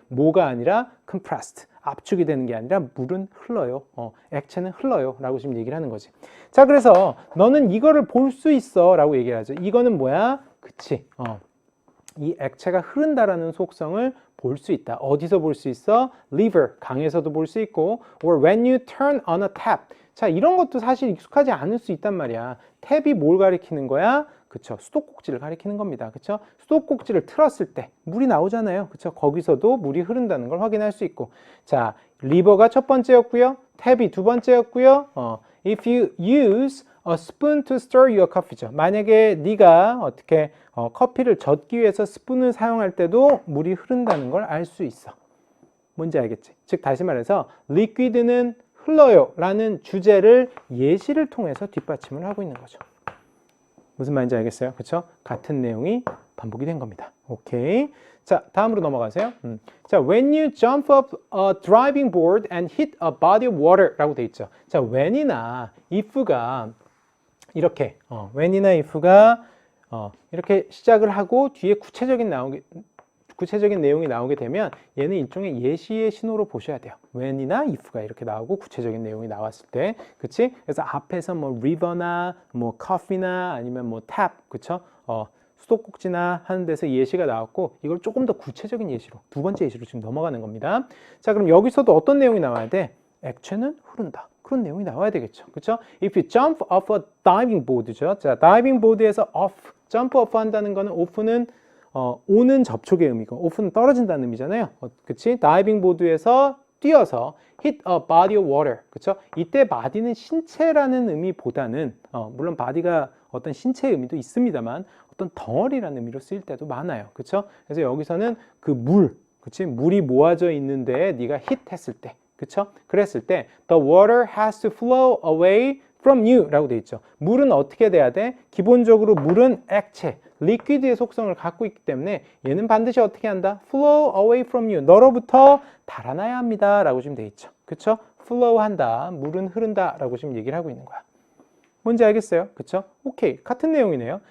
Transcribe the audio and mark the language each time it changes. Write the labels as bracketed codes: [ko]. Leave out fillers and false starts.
[ko] 뭐가 아니라 compressed. 압축이 되는 게 아니라 물은 흘러요. 액체는 흘러요. 라고 지금 얘기를 하는 거지. 자, 그래서 너는 이거를 볼 수 있어. 라고 얘기를 하죠. 이거는 뭐야? 그치. 이 액체가 흐른다라는 속성을 볼 수 있다. 어디서 볼 수 있어? [en] river, [ko] 강에서도 볼 수 있고, [en] or when you turn on a tap. [ko] 자, 이런 것도 사실 익숙하지 않을 수 있단 말이야. 탭이 뭘 가리키는 거야? 그쵸? 수도꼭지를 가리키는 겁니다. 그쵸? 수도꼭지를 틀었을 때 물이 나오잖아요. 그쵸? 거기서도 물이 흐른다는 걸 확인할 수 있고. 자, river가 첫 번째였고요. 탭이 두 번째였고요. [en] If you use a spoon to stir your coffee죠. [ko] 만약에 네가 어떻게 커피를 젓기 위해서 스푼을 사용할 때도 물이 흐른다는 걸 알 수 있어. 뭔지 알겠지? 즉 다시 말해서 liquid는 흘러요 라는 주제를 예시를 통해서 뒷받침을 하고 있는 거죠. 무슨 말인지 알겠어요? 그쵸? 같은 내용이 반복이 된 겁니다. 오케이. 자, 다음으로 넘어가세요. [en] 자, when you jump up a driving board and hit a body of water [ko] 라고 돼 있죠. 자, when이나 if가 이렇게, when이나 if가 이렇게 시작을 하고 뒤에 구체적인 내용이 나오게 되면 얘는 일종의 예시의 신호로 보셔야 돼요. when이나 if가 이렇게 나오고 구체적인 내용이 나왔을 때, 그치? 그래서 앞에서 뭐 river나 뭐 coffee나 아니면 뭐 tap, 그쵸? 수도꼭지나 하는 데서 예시가 나왔고 이걸 조금 더 구체적인 예시로, 두 번째 예시로 지금 넘어가는 겁니다. 자, 그럼 여기서도 어떤 내용이 나와야 돼? 액체는 흐른다. 그런 내용이 나와야 되겠죠. 그쵸? [en] If you jump off a diving board죠. [ko] 자, 다이빙 보드에서 off, jump off 한다는 거는 off는 오는 접촉의 의미고 off는 떨어진다는 의미잖아요. 그치? 다이빙 보드에서 뛰어서 [en] hit a body of water. [ko] 그쵸? 이때 body는 신체라는 의미보다는 물론 body가 어떤 신체의 의미도 있습니다만 어떤 덩어리라는 의미로 쓰일 때도 많아요. 그쵸? 그래서 여기서는 그 물, 그치? 물이 모아져 있는데 네가 hit 했을 때, 그쵸? 그랬을 때 [en] the water has to flow away from you [ko] 라고 돼 있죠. 물은 어떻게 돼야 돼? 기본적으로 물은 액체, 리퀴드의 속성을 갖고 있기 때문에 얘는 반드시 어떻게 한다? [en] flow away from you. [ko] 너로부터 달아나야 합니다 라고 지금 돼 있죠. 그쵸? flow 한다, 물은 흐른다 라고 지금 얘기를 하고 있는 거야. 뭔지 알겠어요? 그쵸? 오케이. 같은 내용이네요.